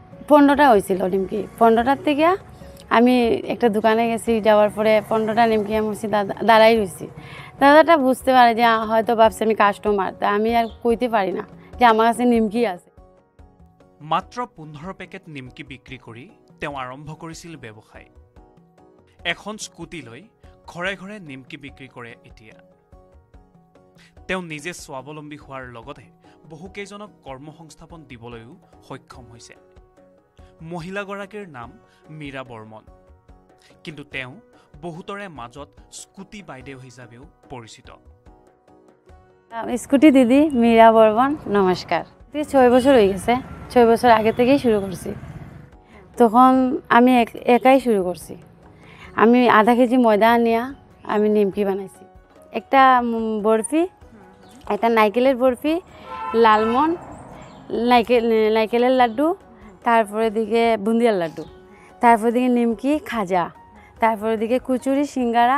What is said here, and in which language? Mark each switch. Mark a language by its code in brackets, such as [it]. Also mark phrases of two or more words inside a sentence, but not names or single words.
[bn] 15টা হয়েছিল নিমকি। 15টার থেকে আমি একটা দোকানে গেছি, যাওয়ার পরে 15টা নিমকি আমি দাঁড়াই রয়েছি। দাদাটা বুঝতে পারে যে হয়তো ভাবছে আমি কাস্টমার, তা আমি আর কইতে পারি না যে আমার কাছে নিমকি আছে। [as] মাত্ৰ 15 পেকেট নিমকি বিক্ৰী কৰি তেওঁ আৰম্ভ কৰিছিল ব্যৱসায়। এখন স্কুটি লৈ ঘৰে ঘৰে নিমকি বিক্ৰী কৰে এতিয়া। তেওঁ নিজে স্বাৱলম্বী হোৱাৰ লগতে বহুকেইজনক কৰ্মসংস্থাপন দিবলৈও সক্ষম হৈছে। মহিলাগৰাকীৰ নাম মীৰা বৰ্মন, কিন্তু তেওঁ বহুতৰে মাজত স্কুটি বাইদেউ হিচাপেও পৰিচিত। [bn] স্কুটি দিদি মীরা বর্মন, নমস্কার। 6 বছর হয়ে গেছে, 6 বছর আগে থেকেই শুরু করছি। তখন আমি একাই শুরু করছি। আমি আধা কেজি ময়দা আনিয়া আমি নিমকি বানাইছি। একটা বরফি, একটা নাইকেলের বরফি, লালমন, নাইকেলের লাড্ডু, তারপরে দিকে বুন্দিয়ার লাড্ডু, তারপরে দিকে নিমকি, খাজা, তারপরে দিকে কুচুরি, সিঙ্গারা।